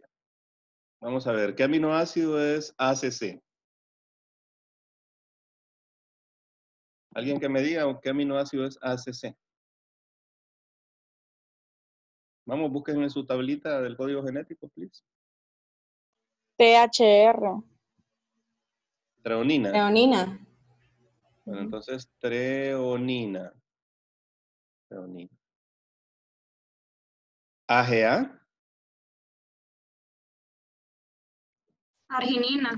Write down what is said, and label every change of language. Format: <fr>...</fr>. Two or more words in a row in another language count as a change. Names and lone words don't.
<es>Vamos a ver, ¿qué aminoácido es ACC? ¿Alguien que me diga qué aminoácido es ACC? Vamos, busquen en su tablita del código genético, please. THR. Treonina. Leonina. Bueno, entonces treonina. Treonina. AGA. Arginina.</es>